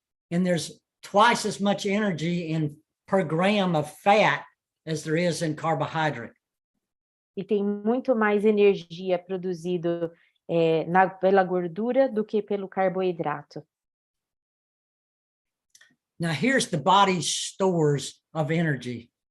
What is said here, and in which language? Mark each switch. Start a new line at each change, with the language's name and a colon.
English: And there's twice as much energy per gram of fat as there is in carbohydrate.
Portuguese: E tem muito mais energia produzido pela gordura do que pelo carboidrato.
English: Now here's the body's stores of energy.